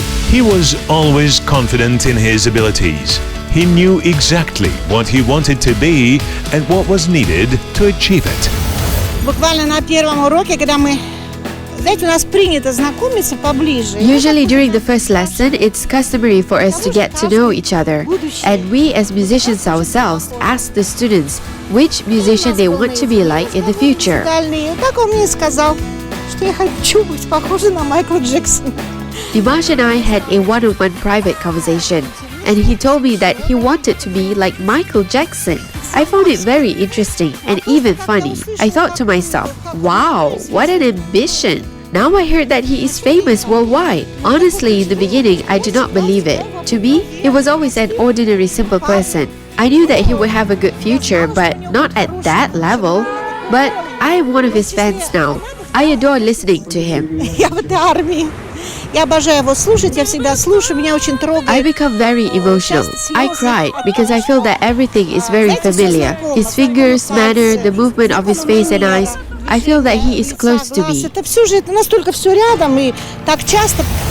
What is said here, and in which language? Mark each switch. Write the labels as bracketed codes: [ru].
[en] He was always confident in his abilities. He knew exactly what he wanted to be and what was needed to achieve it. [ru] Буквально на первом уроке, когда мы, знаете, у нас принято знакомиться поближе. [en] Usually during the first lesson, it's customary for us to get to know each other. And we as musicians ourselves ask the students which musician they want to be like in the future. [ru] Так он мне сказал, что я хочу быть похожа на Майкла Джексона. [en] Dimash and I had a one-on-one private conversation, and he told me that he wanted to be like Michael Jackson. I found it very interesting and even funny. I thought to myself, wow, what an ambition! Now I heard that he is famous worldwide. Honestly, in the beginning, I did not believe it. To me, he was always an ordinary, simple person. I knew that he would have a good future, but not at that level. But I am one of his fans now. I adore listening to him. [ru] Я в этой армии. Я обожаю его слушать, я всегда слушаю, меня очень трогает. [en] I become very emotional. I cried because I feel that everything is very familiar. His fingers, manner, the movement of his face and eyes. I feel that he is close to me. [ru] Это все же, это настолько все рядом и так часто.